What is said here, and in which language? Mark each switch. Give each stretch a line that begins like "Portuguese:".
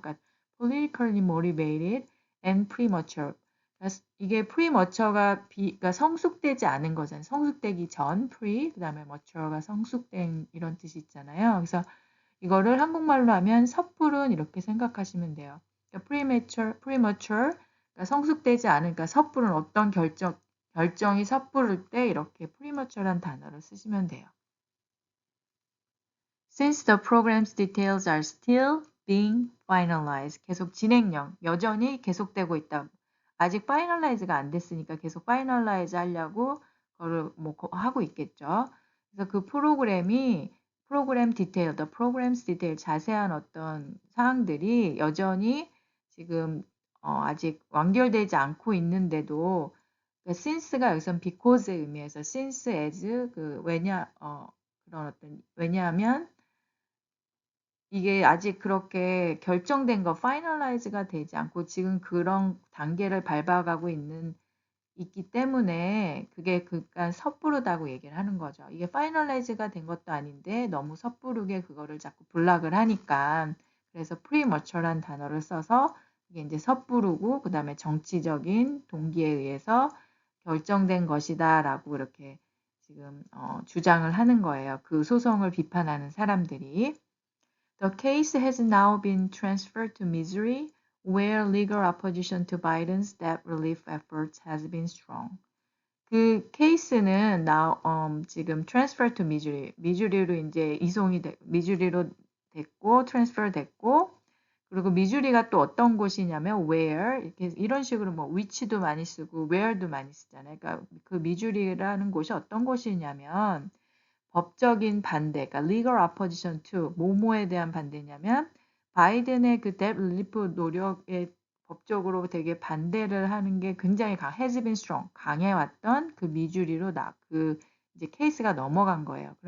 Korean: 그러니까
English: politically motivated and premature.
Korean: 그러니까 이게 premature가 그러니까 성숙되지 않은 거잖아요. 성숙되기 전 pre, 그다음에 mature가 성숙된 이런 뜻이 있잖아요. 그래서 이거를 한국말로 하면 섣부른 이렇게 생각하시면 돼요. 그러니까 premature 그러니까 성숙되지 않으니까 섣부른 어떤 결정이 섣부를 때 이렇게 premature란 단어를 쓰시면 돼요.
English: Since the program's details are still being finalized.
Korean: 계속 진행형, 여전히 계속되고 있다. 아직 finalize가 안 됐으니까 계속 finalize 하려고 그거를 뭐 하고 있겠죠. 그래서 그 프로그램 디테일,
English: the program's detail,
Korean: 자세한 어떤 사항들이 여전히 지금 아직 완결되지 않고 있는데도 그러니까 since가 여기선 because의 의미에서 since as 그런 어떤 왜냐하면 이게 아직 그렇게 결정된 거 finalize가 되지 않고 지금 그런 단계를 밟아가고 있기 때문에 그게 그러니까 섣부르다고 얘기를 하는 거죠. 이게 finalize가 된 것도 아닌데 너무 섣부르게 그거를 자꾸 블락을 하니까 그래서 premature란 단어를 써서 이게 이제 섣부르고 그다음에 정치적인 동기에 의해서 결정된 것이다라고 이렇게 지금 주장을 하는 거예요. 그 소송을 비판하는 사람들이.
English: The case has now been transferred to Missouri, where legal opposition to Biden's debt relief efforts has been strong.
Korean: 그 케이스는 지금
English: transfer to Missouri,
Korean: 미주리로 이제 미주리로 됐고 transfer 됐고 그리고 미주리가 또 어떤 곳이냐면 where 이렇게 이런 식으로 뭐 which도 많이 쓰고 where도 많이 쓰잖아요. 그러니까 그 미주리라는 곳이 어떤 곳이냐면 법적인 반대, 그러니까 legal opposition to 뭐뭐에 대한 반대냐면 바이든의 그 debt relief 노력에 법적으로 되게 반대를 하는 게 굉장히
English: has been strong,
Korean: 강해왔던 그 미주리로 그 이제 케이스가 넘어간 거예요.